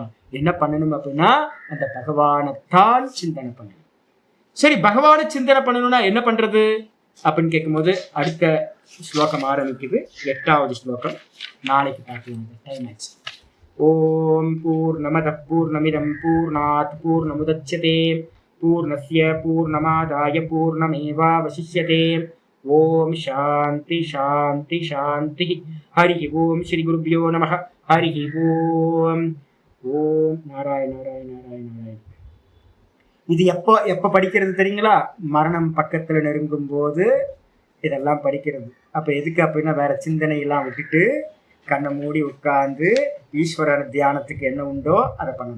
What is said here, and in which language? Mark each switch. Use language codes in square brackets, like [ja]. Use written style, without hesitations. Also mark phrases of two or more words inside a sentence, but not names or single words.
[ta] என்ன பண்ணணும் அப்படின்னா அந்த பகவானைத்தான் சிந்தனை பண்ணணும். சரி, பகவானை சிந்தனை பண்ணணும்னா என்ன பண்றது அப்படின்னு கேட்கும்போது அடுத்த ஸ்லோகம் ஆரம்பிக்குது. 8வது ஸ்லோகம் நாளைக்கு பார்க்கலாம். டைம் ஆச்சு. [sa] ॐ पूर्णमदः पूर्णमिदं पूर्णात् पूर्णमुदच्यते पूर्णस्य पूर्णमादाय पूर्णमेवावशिष्यते. ॐ शान्तिः शान्तिः शान्तिः. हरिः ॐ श्री गुरुभ्यो नमः. हरिः ॐ. ॐ नारायण नारायण नारायण नारायण. [ta] இது எப்ப படிக்கிறது தெரியுங்களா? மரணம் பக்கத்துல நெருங்கும் போது இதெல்லாம் படிக்கிறது. அப்ப எதுக்கு அப்படின்னா வேற சிந்தனை எல்லாம் விட்டுட்டு கண்ணை மூடி உட்கார்ந்து ஈஸ்வரர் தியானத்துக்கு என்ன உண்டோ அதை பண்ணணும்.